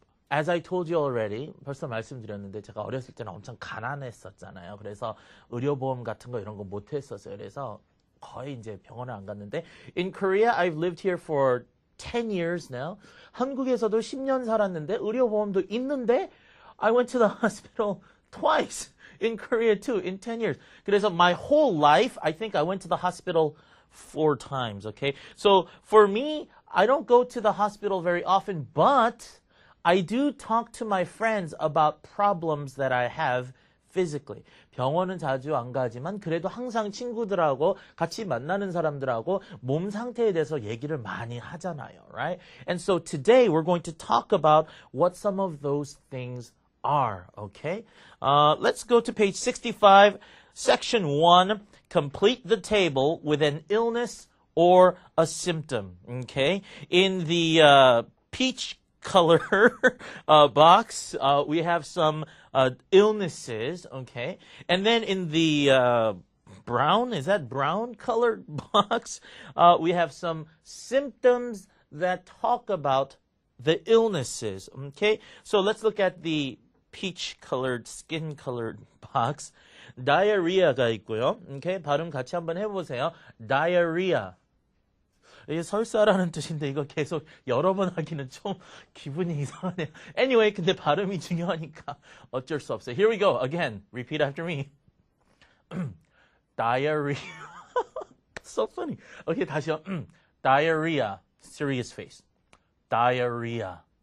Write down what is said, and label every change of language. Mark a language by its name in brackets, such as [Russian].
[English] As I told you already, [Korean] 벌써 말씀드렸는데 제가 어렸을 때는 엄청 가난했었잖아요. 그래서 의료보험 같은 거 이런 거 못 했었어요. 그래서 거의 이제 병원을 안 갔는데 [English] in Korea, I've lived here for 10 years now. [Korean] 한국에서도 10년 살았는데 의료보험도 있는데 [English] I went to the hospital twice. in Korea too, in 10 years. [Korean] 그래서 [English] my whole life, I think I went to the hospital 4 times, okay? So for me, I don't go to the hospital very often, but I do talk to my friends about problems that I have physically. [Korean] 병원은 자주 안 가지만 그래도 항상 친구들하고 같이 만나는 사람들하고 몸 상태에 대해서 얘기를 많이 하잖아요, [English] right? And so today we're going to talk about what some of those things are, okay? Let's go to page 65, section 1, complete the table with an illness or a symptom, okay? In the peach color box, we have some illnesses, okay? And then in the brown, is that brown colored box? We have some symptoms that talk about the illnesses, okay? So let's look at the peach colored, skin colored box. [Korean] diarrhea가 있고요. [English] Okay? [Korean] 발음 같이 한번 해보세요. [English] diarrhea. [Korean] 이게 설사라는 뜻인데 이거 계속 여러 번 하기는 좀 기분이 이상하네요. [English] Anyway, [Korean] 근데 발음이 중요하니까 어쩔 수 없어요. [English] Here we go. Again, repeat after me. diarrhea. So funny. Okay, [Korean] 다시요. [English] diarrhea. Serious face. diarrhea.